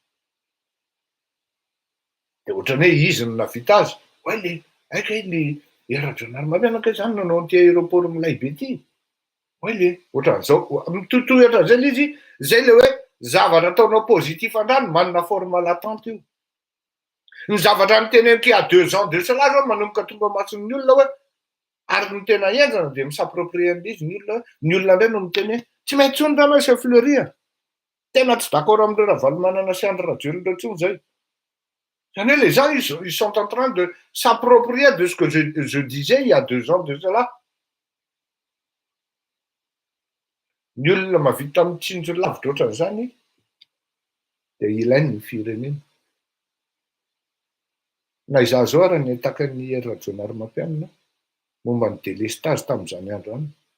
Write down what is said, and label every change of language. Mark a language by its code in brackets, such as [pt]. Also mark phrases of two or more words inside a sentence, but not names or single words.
[mg] Dia ohatrany hoe izy no navita azy. Hoe le aika le Ery Jaonary Mampianina izany nanao an'ity aéroport milay be ity. Hoe le ohatran'izao mitohitohy ohatran'izay le izy, zay le hoe zavatra ataonao positif andrano manana [fr] forme latente [mg] io. Ny zavatra niteneniko [fr] il y a 2 ans de cela [mg] zao manomboka tonga mason'ny olona hoe ary ny tena enjana dia misapproprie an'izy ny olona indray no miteny hoe tsy maintsy tsony rano chef Fleury. Tena tsy d'accord amin'ireo Ravalomanana sy Andry Rajoelina intsony zay. Zany hoe [fr] les gens ils sont en train de s'approprier de ce que je disais il y a 2 ans de cela. [mg] Ny olona mahavita mitsinjo lavitra ohatran'izany dia ilainy ny firenena. Na izaho zao ary ny takan'ny Ery Jaonary Mampianina momba ny délestage tamin'izany andro any.